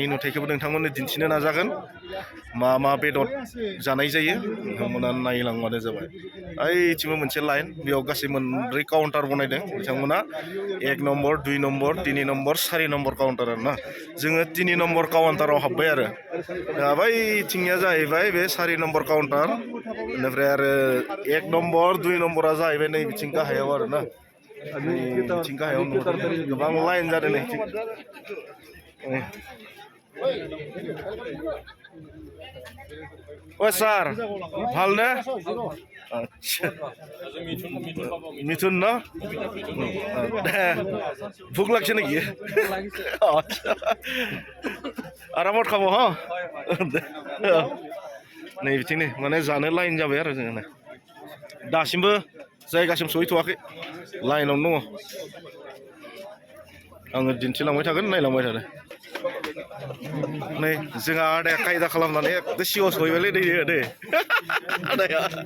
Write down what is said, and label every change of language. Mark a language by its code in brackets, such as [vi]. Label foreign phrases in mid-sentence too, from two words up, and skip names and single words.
[brx] नुथायखौबो नोंथांमोननो दिन्थिनो नाजागोन मा मा बेदर जानाय जायो नोंथांमोना नायलांबानो जाबाय ओइथिंबो मोनसे लाइन बेयाव गासै 4 काउन्टार बनायदों बिथांमोना 1 नम्बर 2 नम्बर 3 नम्बर 4 नम्बर काउन्टार आरो ना जोङो 3 नम्बर काउन्टाराव हाबबाय आरो दा बैथिंनिया जाहैबाय बे 4 नम्बर काउन्टार बेनिफ्राय आरो 1 नम्बर 2 नम्बरा जाहैबाय नै बिथिं गाहायाव आरो ना बिथिं गाहायाव गोबां लाइन जादों नै [bn] ও স্যার ভাল না আচ্ছা মিঠুন না ভোক লাগছে নাকি আচ্ছা আরামত খাবো হ্যাঁ [brx] नै बिथिंनो माने जानो लाइन जाबाय आरो जोङो दासिमबो जायगासिम सहैथ'वाखै लाइनावनो दङ आङो दिन्थिलांबाय थागोन नायलांबाय थादों नै जोंहा आदाया खायदा खालामनानै एकदम सिगाङाव सहैबायलै दै आदाया